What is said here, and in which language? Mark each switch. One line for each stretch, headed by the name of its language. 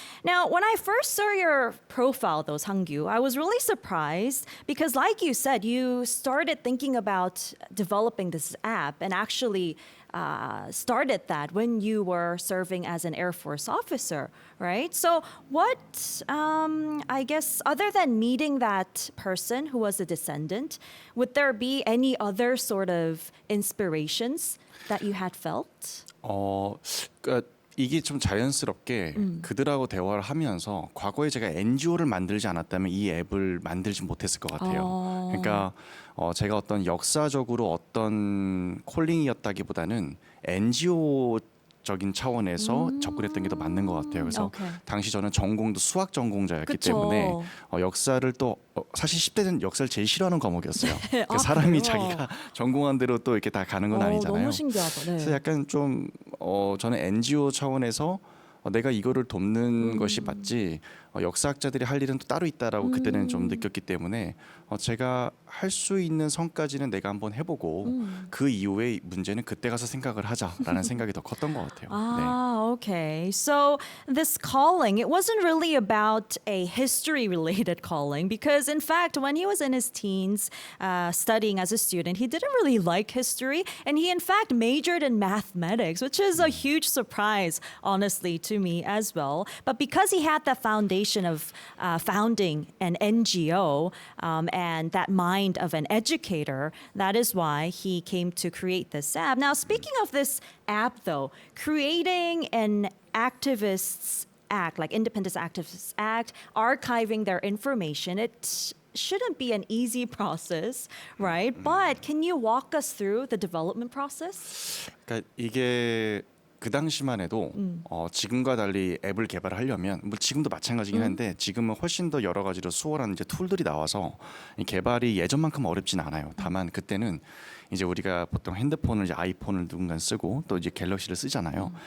English: Now, when I first saw your profile, though, Sang-gyu, I was really surprised because, like you said, you started thinking about developing this app and actually started that when you were serving as an Air Force officer, right? So, I guess, other than meeting that person who was a descendant, would there be any other sort of inspirations that you had felt?
Korean: 그러니까 이게 좀 자연스럽게 그들하고 대화를 하면서 과거에 제가 NGO를 만들지 않았다면 이 앱을 만들지 못했을 것 같아요. 그러니까 제가 어떤 역사적으로 어떤 콜링이었다기보다는 NGO적인 차원에서 접근했던 게 더 맞는 것 같아요. 그래서 오케이. 당시 저는 전공도 수학 전공자였기 그쵸. 때문에 역사를 또 사실 10대는 역사를 제일 싫어하는 과목이었어요. 그러니까 사람이 그래요? 자기가 전공한 대로 또 이렇게 다 가는 건 아니잖아요. 너무 신기하다. 네. 그래서 약간 좀 저는 NGO 차원에서 내가 이거를 돕는 것이 맞지 역사학자들이 할 일은 또 따로 있다라고 그때는 좀 느꼈기 때문에 제가 할 수 있는 선까지는 내가 한번 해보고 그 이후에 문제는 그때 가서 생각을 하자라는 생각이 더 컸던 것 같아요.
English: Okay. So this calling, it wasn't really about a history-related calling because, in fact, when he was in his teens studying as a student, he didn't really like history, and he, in fact, majored in mathematics, which is a huge surprise, honestly, to me as well. But because he had that foundation of founding an NGO and that mind of an educator, that is why he came to create this app. Now, speaking of this app, though, creating an activist's act, like Independence Activists Act, archiving their information, it shouldn't be an easy process, right? But can you walk us through the development process?
Korean: 그러니까 이게 그 당시만 해도 지금과 달리 앱을 개발하려면 뭐 지금도 마찬가지긴 한데 지금은 훨씬 더 여러 가지로 수월한 이제 툴들이 나와서 이 개발이 예전만큼 어렵진 않아요. 다만 그때는 이제 우리가 보통 핸드폰을 이제 아이폰을 누군가 쓰고 또 이제 갤럭시를 쓰잖아요.